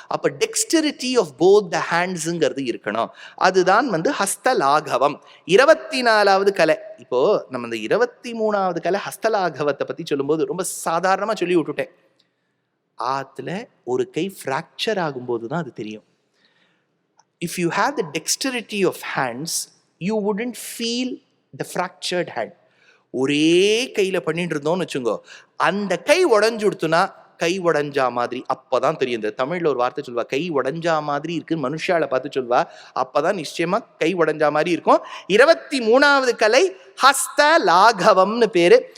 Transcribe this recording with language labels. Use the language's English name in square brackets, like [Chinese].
[Tamil] அப்ப [English] dexterity of both the ஹேண்ட்ஸுங்கிறது [Tamil] இருக்கணும். அதுதான் ஹஸ்தலாகவம். 24வது கலை. இப்போ நம்ம இந்த 23வது கலை ஹஸ்தலாகவத்தை பத்தி சொல்லும்போது ரொம்ப சாதாரணமா சொல்லி விட்டுட்டேன். ஆத்துல ஒரு கை ஃப்ராக்சர் ஆகும்போது தான் அது தெரியும். [English] If you have the dexterity of hands, you wouldn't feel the fractured hand. [Tamil] ஒரே கையில பண்ணிட்டு இருந்தோம்னு வச்சுங்கோ, அந்த கை உடஞ்சுடுத்துனா கை உடஞ்சா மாதிரி அப்பதான் தெரியும். இந்த தமிழ்ல ஒரு வார்த்தை சொல்வா, கை உடஞ்சா மாதிரி இருக்குன்னு மனுஷால பார்த்து சொல்வா, அப்பதான் நிச்சயமா கை உடஞ்சா மாதிரி இருக்கும். 23வது கலை ஹஸ்த லாகவம்னு பேரு.